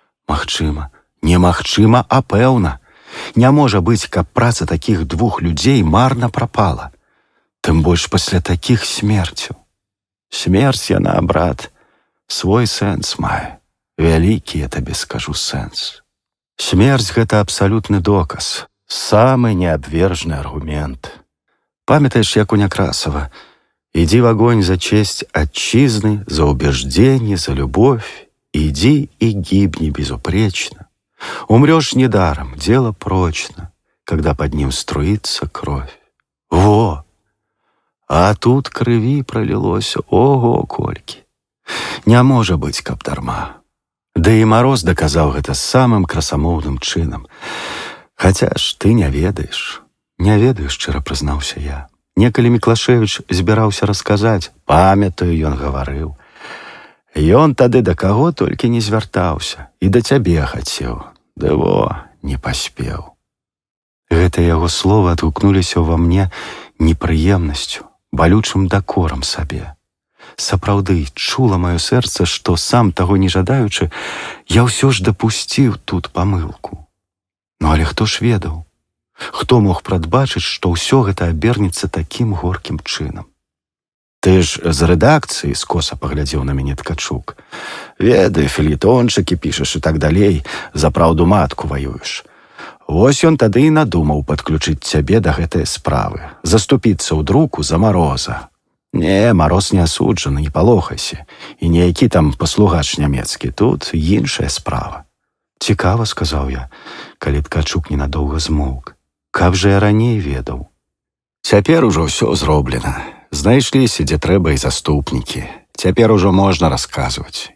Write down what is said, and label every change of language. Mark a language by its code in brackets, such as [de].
[be] Магчыма, немагчыма, а пэўна. Не можа быць, каб праца такіх двух людзей марна прапала. Тым больш пасля такіх смерцяў. Смерць яна, брат, свой сэнс мае. Вялікі, я табе скажу, сэнс. Смерць — гэта абсалютны доказ. Самы неабвержны аргумент. Памятаеш, як у Някрасава? [ru] Иди в огонь за честь отчизны, за убеждение, за любовь. Иди и гибни безупречно. Умрешь недаром, дело прочно, когда под ним струится кровь. [be] Во! А тут крыві пролилось, ого, колькі. Не можа быць, каб дарма. Да і Мароз доказаў гэта самым красамоўным чынам. Хаця ж ты не ведаеш. Не ведаю, шчыра прызнаўся я. Некалі Міклашевіч збіраўся расказаць, памятаю, ён гаварыў. Ён тады да каго толькі не звяртаўся, і да цябе хацеў. Ды во, не паспеў. Гэтыя яго словы адгукнуліся ўва мне непрыемнасцю, балючым дакорам сабе. Сапраўды, чула маё сэрца, што сам таго не жадаючы, я ўсё ж дапусціў тут памылку. Ну, але хто ж ведаў? Хто мог прадбачыць, што ўсё гэта абернецца такім горкім чынам? Ты ж з рэдакцыі, скоса паглядзеў на мяне Ткачук. Ведай, фельетончыкі пішаш і так далей, за праўду матку ваюеш. Вось ён тады і надумаў падключыць цябе да гэтай справы, заступіцца ў друку за Мароза. Не, Мароз не асуджаны, не палохайся. І ніякі там паслугач нямецкі, тут іншая справа. Цікава, сказаў я, калі Ткачук ненадоўга змоўк. Каб жа я раней ведаў. Цяпер ужо ўсё зроблена. Знайшліся, дзе трэба, і заступнікі. Цяпер ужо можна расказваць.